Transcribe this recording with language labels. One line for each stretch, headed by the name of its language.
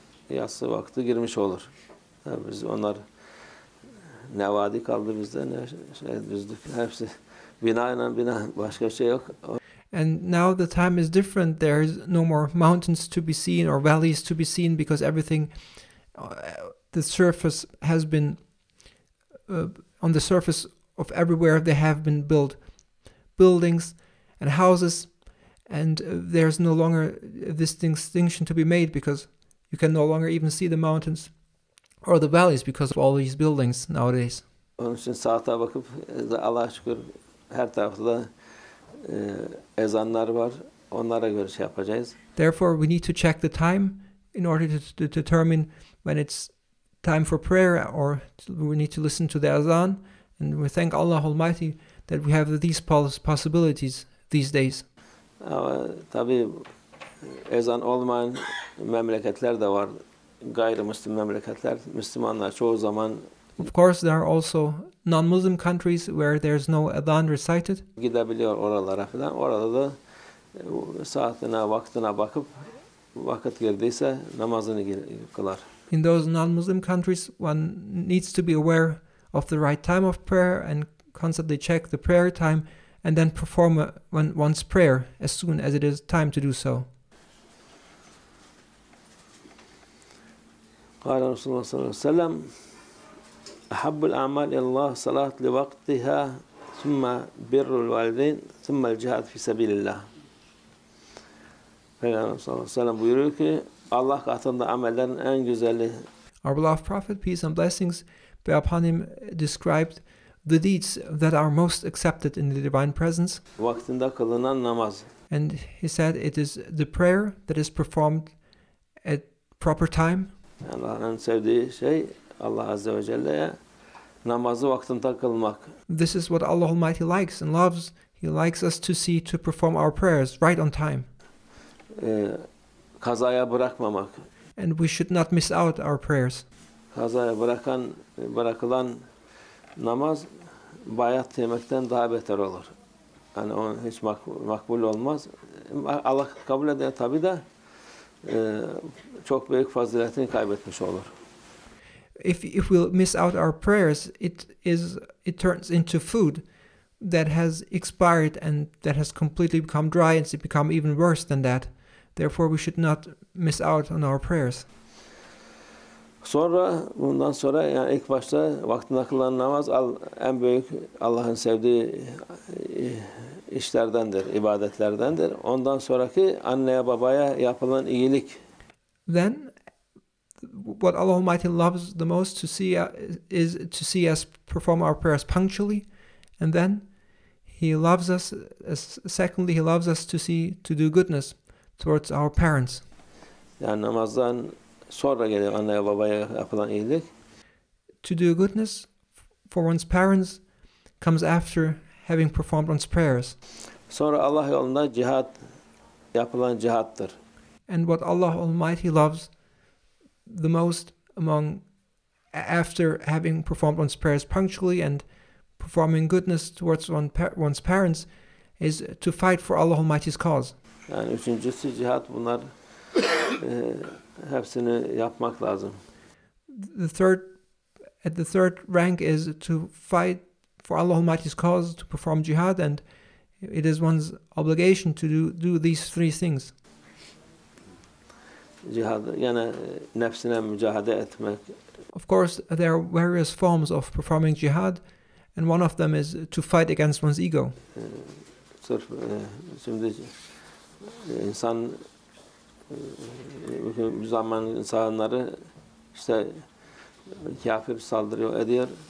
Turkish: Yatsı vakti girmiş olur. Yani biz onlar ne vadi kaldı bizde ne düzlük, hepsi bina başka şey yok.
English: And now the time is different. There's no more mountains to be seen or valleys to be seen, because everything, the surface has been, on the surface of everywhere they have been built buildings and houses, and there's no longer this distinction to be made, because you can no longer even see the mountains or the valleys because of all these buildings nowadays.
Turkish: Onun için saate bakıp Allah'a şükür her tarafta da ezanlar var. Onlara göre şey yapacağız.
English: Therefore, we need to check the time in order to determine when it's time for prayer, or we need to listen to the azan. And we thank Allah Almighty that we have these possibilities these days.
Turkish: Ama tabii ezan olmayan memleketler de var. Gayrimüslim memleketler. Müslümanlar çoğu zaman
English: Of course, there are also non-Muslim countries where there's no adhan recited.
Turkish: Gidebiliyor oralara falan. Orada da saatine, vaktine bakıp vakit girdiyse namazını kılar.
English: In those non-Muslim countries, one needs to be aware of the right time of prayer and constantly check the prayer time, and then perform one's prayer as soon as it is time to do so.
Arabic: قال رسول الله صلى الله عليه وسلم أحب الأعمال إلى الله صلاة لوقتها ثم بر الوالدين ثم الجهاد في سبيل الله.
Turkish: Peygamber sallallahu aleyhi ve sellem buyuruyor ki Allah katında amellerin en güzeli.
English: Our beloved Prophet, peace and blessings be upon him, described the deeds that are most accepted in the divine presence.
Turkish: Vaktinde kılınan namaz.
English: And he said it is the prayer that is performed at proper time.
Turkish: Allah'ın en sevdiği şey Allah Azze ve Celle'ye namazı vaktinde kılmak.
English: This is what Allah Almighty likes and loves. He likes us to perform our prayers right on time.
Turkish: Kazaya bırakmamak.
English: And we should not miss out our prayers.
Turkish: Kazaya bırakılan namaz bayat yemekten daha beter olur. Yani o hiç makbul olmaz. Allah kabul eder tabii de çok büyük faziletini kaybetmiş olur.
English: If we'll miss out our prayers, it turns into food that has expired and that has completely become dry, and it's become even worse than that. Therefore, we should not miss out on our prayers.
Turkish: Bundan sonra yani ilk başta vaktinde kılınan namaz en büyük Allah'ın sevdiği işlerdendir, ibadetlerdendir. Ondan sonraki anneye babaya yapılan iyilik.
English: Then, what Allah Almighty loves the most is to see us perform our prayers punctually, and then He loves us. Secondly, He loves us to do goodness towards our parents.
Turkish: Yani namazdan sonra geliyor anneye babaya yapılan iyilik.
English: To do goodness for one's parents comes after having performed one's prayers.
Turkish: Sonra Allah yolunda yapılan cihattır.
English: And what Allah Almighty loves the most among after having performed one's prayers punctually and performing goodness towards one's parents, is to fight for Allah Almighty's cause.
Turkish: Yani üçüncüsü cihat, bunlar hepsini yapmak lazım.
English: At the third rank is to fight for Allah Almighty's cause, to perform jihad, and it is one's obligation to do these three things.
Turkish: Cihad, yani nefsine mücadele etmek.
English: Of course, there are various forms of performing jihad, and one of them is to fight against one's ego.
Turkish: Sırf şimdi insan, bu zaman insanları işte kafir saldırıyor, ediyor.